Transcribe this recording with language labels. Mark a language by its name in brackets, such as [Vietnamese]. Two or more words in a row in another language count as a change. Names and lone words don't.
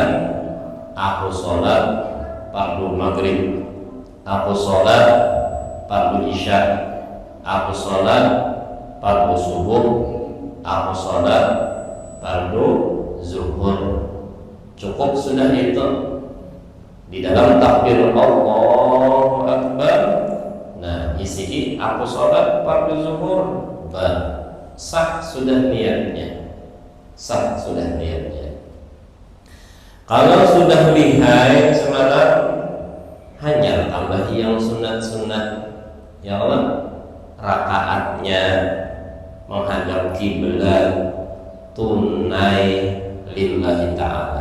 [Indonesian] Aku sholat fardu maghrib, aku sholat fardu isya, aku sholat fardu subuh, aku sholat fardu zuhur. Cukup sudah itu. Di dalam takbir [Arabic] الله أكبر, [Indonesian] nah isi aku sholat fardu zuhur, sah sudah niatnya, sah sudah niatnya. Kalau sudah lihai semalam, hanya tambah yang sunat-sunat, ya Allah, rakaatnya menghadap kiblat, tunai [Arabic] لله تعالى.